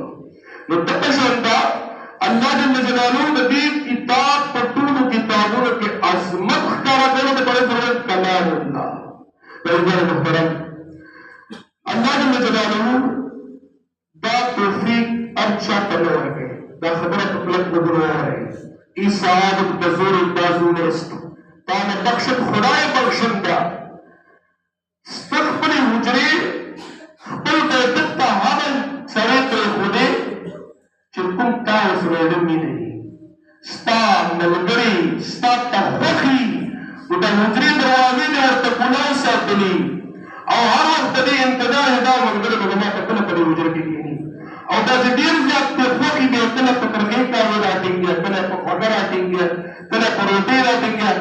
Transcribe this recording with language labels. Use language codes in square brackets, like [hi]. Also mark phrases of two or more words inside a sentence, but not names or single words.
[ps] نو دغه شان ده [ar] الله جل جلاله [ps] د دې کتاب په ټولو کتابونو کې عظمت ښکاره کولو ته باید فرمایي [ar] کلام الله. [ps] عزیزان محترم، [ar] الله جل جلاله [ps] دا توفیق هر چا ته نه ورکوي. دا خبره په کلک وګورئ، [fa] این سعادت به زور بازو نیست، تانه بخشد خدای بخشنده. [ps] ستا خپلې حجرې خپل بیتک ته هغه سړی پرېښودې چې کوم تا ورسره مینه وي، ستا ملګري ستا ته خوښي، نو د حجرې دروازې دې ورته ګلان ساتلي او هر وخت د دې انتظار یې دا ملګری به زما ته کله په دې حجره کې کښېني او دا چې ډېر زیات پرې خوښي دی، کله په کرغې کاوه راټینګېږي، کله په خوږه راټینګېږي، کله په روټۍ راټینګېږي.